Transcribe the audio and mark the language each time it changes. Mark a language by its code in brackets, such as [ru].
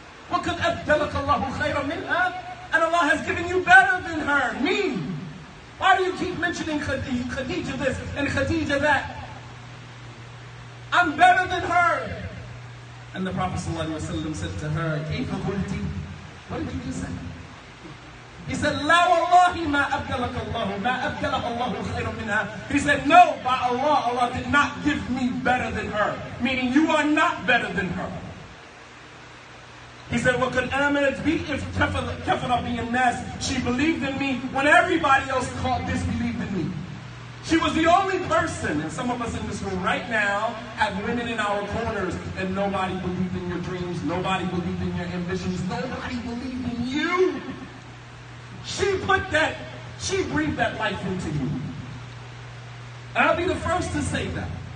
[ar] وَقَدْ أَبْدَلَكَ اللَّهُ خَيْرًا مِنْهَا. [en] And Allah has given you better than her, me. Why do you keep mentioning Khadija this and Khadija that? I'm better than her. And the Prophet ﷺ said to her, [ar] كيف قلتِ? [en] What did you just say? He said, [ar] لا والله ما أبدلك الله ما أبدلك الله خير منها. [en] He said, no, by Allah, Allah did not give me better than her. Meaning you are not better than her. He said, [ar] وَقَدْ آمَنَتْ بِي إِذْ كَفَرَ بِي النَّاسِ. [en] She believed in me when everybody else disbelieved in me. She was the only person, and some of us in this room right now have women in our corners, and nobody believed in your dreams, nobody believed in your ambitions, nobody believed in you. She breathed that life into you. And I'll be the first to say that.